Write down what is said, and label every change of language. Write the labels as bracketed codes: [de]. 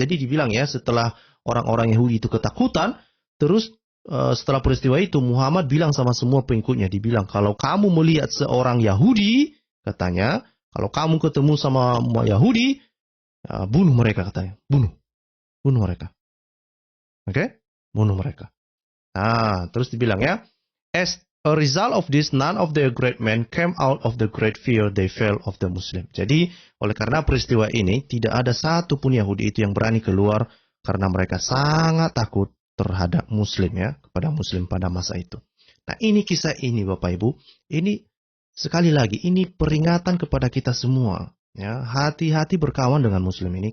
[id] Jadi dibilang ya, setelah orang-orang Yahudi itu ketakutan, terus setelah peristiwa itu Muhammad bilang sama semua pengikutnya, dibilang kalau kamu melihat seorang Yahudi, katanya, kalau kamu ketemu sama Yahudi, bunuh mereka katanya, bunuh mereka, oke? Bunuh mereka. Nah, terus dibilang ya, [en] as a result of this, none of the great men came out of the great fear they felt of the Muslim. [id] Jadi oleh karena peristiwa ini, tidak ada satu pun Yahudi itu yang berani keluar karena mereka sangat takut terhadap Muslim ya, kepada Muslim pada masa itu. Nah, ini kisah ini Bapak Ibu, ini sekali lagi ini peringatan kepada kita semua ya, hati-hati berkawan dengan Muslim ini.